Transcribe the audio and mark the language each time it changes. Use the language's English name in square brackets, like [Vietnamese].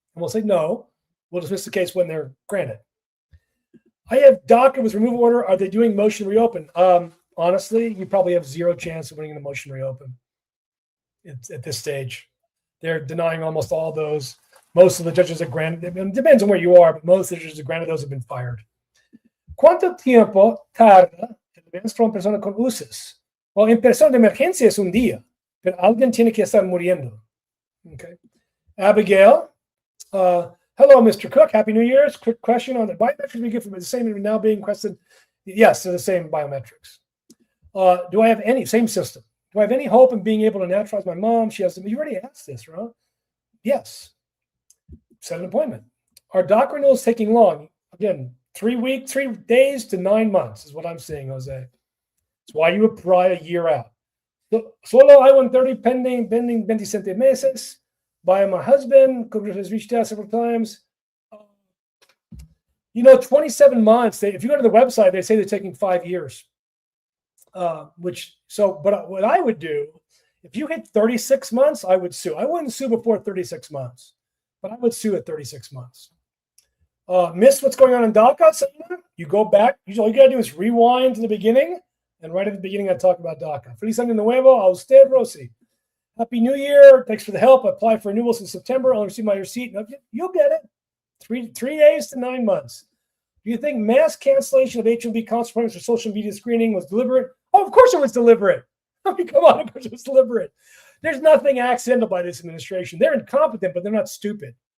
[English] And we'll say, no, we'll dismiss the case when they're granted. I have DACA with removal order. Are they doing motion reopen? Honestly, you probably have zero chance of winning the motion reopen. It's at this stage. They're denying almost all those. Most of the judges that granted, it depends on where you are, but most of the judges that granted those have been fired. [Spanish] ¿Cuánto tiempo tarda el maestro en persona con USCIS? Well, en persona de emergencia es un día, pero alguien tiene que estar muriendo. [English] Okay. Abigail, hello, Mr. Cook. Happy New Year's. Quick question on the biometrics we get from the same now being questioned. Yes, they're the same biometrics. Do I have any, same system? Do I have any hope in being able to naturalize my mom? She has to, you already asked this, right? Yes. Set an appointment. Are DACA renewals taking long? Again, 3 days to 9 months is what I'm saying, Jose. It's why you apply a year out. Solo I-130 pending 27 meses. By my husband, has reached out several times. 27 months. If you go to the website, they say they're taking 5 years. But what I would do, if you hit 36 months, I would sue. I wouldn't sue before 36 months, but I would sue at 36 months. Miss what's going on in DACA? You go back. All you got to do is rewind to the beginning, and right at the beginning, I talk about DACA. [Spanish] Feliz año nuevo a usted, Rosy. [English] Happy New Year. Thanks for the help. I applied for renewals in September. I'll receive my receipt. You'll get it. 3 days to 9 months. Do you think mass cancellation of H-1B consequences for social media screening was deliberate? Oh, of course it was deliberate. I mean, come on, of course it was deliberate. There's nothing accidental by this administration. They're incompetent, but they're not stupid.